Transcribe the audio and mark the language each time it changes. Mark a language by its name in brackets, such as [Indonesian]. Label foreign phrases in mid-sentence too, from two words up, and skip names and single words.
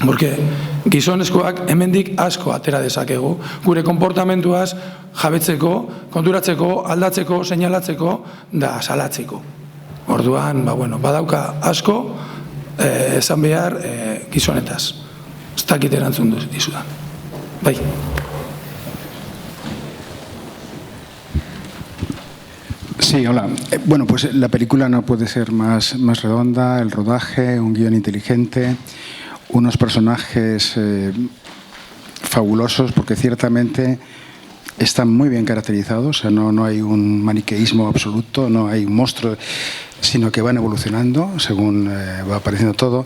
[Basque] Porque gizonezkoak hemendik asko atera dezakegu, gure konportamentuaz jabetzeko, konturatzeko, aldatzeko, seinalatzeko da salatzeko. Orduan, badauka asko esan behar gizonetaz. Ez dakit erantzun dizudan. Bai. [Spanish] Sí, hola. Bueno, pues la película no puede ser más redonda, el rodaje, un guión inteligente, unos personajes fabulosos, porque ciertamente están muy bien caracterizados, o sea, no hay un maniqueísmo absoluto, no hay un monstruo, sino que van evolucionando según va apareciendo todo.